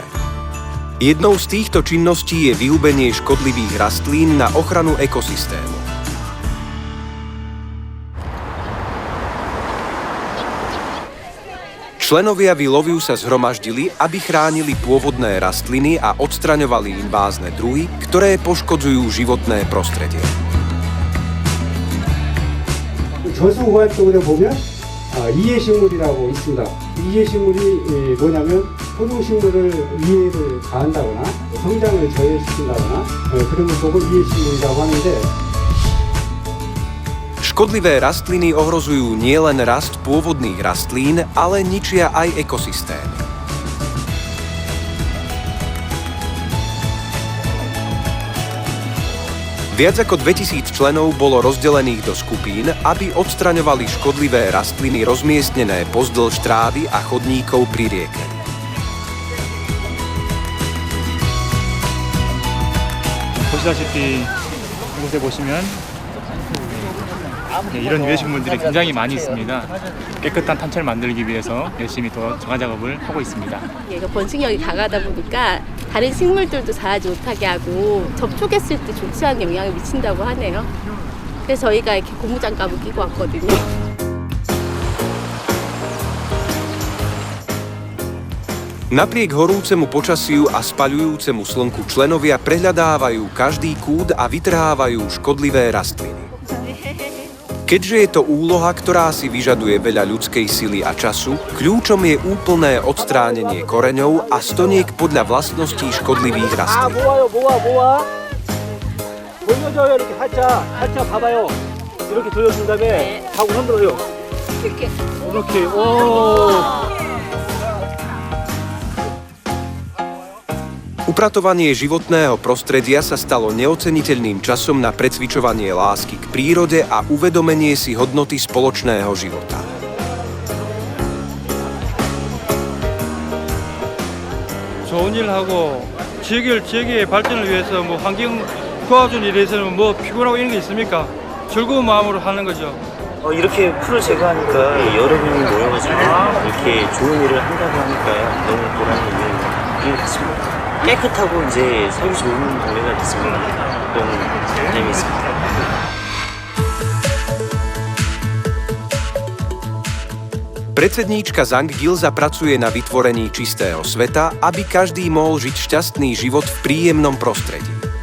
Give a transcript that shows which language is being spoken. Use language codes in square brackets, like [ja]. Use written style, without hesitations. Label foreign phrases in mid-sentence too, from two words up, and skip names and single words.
[sk] Jednou z týchto činností je vyhubenie škodlivých rastlín na ochranu ekosystému. Členovia We Love You sa zhromaždili, aby chránili pôvodné rastliny a odstraňovali invázne druhy, ktoré poškodzujú životné prostredie. [ko] 저수호활동에 보면 이해식물이라고 있습니다. 이해식물이 뭐냐면 토종식물을 이해를 가한다거나 성장을 저해시킨다거나 그런 걸 보고 이해식물이라고 하는데 [sk] Škodlivé rastliny ohrozujú nielen rast pôvodných rastlín, ale ničia aj ekosystémy. Viac ako 2000 členov bolo rozdelených do skupín, aby odstraňovali škodlivé rastliny rozmiestnené pozdĺž trávy a chodníkov pri rieke. [ko] 보시다시피 이곳에 보시면 이런 유해식물들이 굉장히 많이 있습니다. 깨끗한 탄천을 만들기 위해서 열심히 더 정화 작업을 하고 있습니다. 얘가 번식력이 강하다 보니까 다른 식물들도 자라지 못하게 하고 접촉했을 때 좋지 않은 영향을 미친다고 하네요. 그래서 저희가 이렇게 고무장갑을 끼고 왔거든요. [sk] Napriek horúcemu počasiu a spaľujúcemu slnku členovia prehľadávajú každý kút a vytrhávajú škodlivé rastliny. Keďže je to úloha, ktorá si vyžaduje veľa ľudskej sily a času, kľúčom je úplné odstránenie koreňov a stoniek podľa vlastností škodlivých rastlín. [ko] 모아. 돌려줘요. 이렇게 살짝 봐봐요. 이렇게 돌려준 다음에 하고 흔들어요. 이렇게. 오. [sk] Upratovanie životného prostredia sa stalo neoceniteľným časom na precvičovanie lásky k prírode a uvedomenie si hodnoty spoločného života. [ko] 좋은 일 하고 지역의 발전을 위해서 뭐 환경 도와주는 일에서는 뭐 피곤하고 이런 게 있습니까? 즐거운 마음으로 하는 거죠. 이렇게 풀을 제거하니까 여러 명이 모여가지고 이렇게 좋은 일을 한다고 하니까 너무 보람이 있는 것 같습니다. 깨끗하고 이제 살기 좋은 동네가 됐습니다. 너무 재미있습니다. [sk] Predsedníčka Zang Gilza pracuje na vytvorení čistého sveta, aby každý mohol žiť šťastný život v príjemnom prostredí.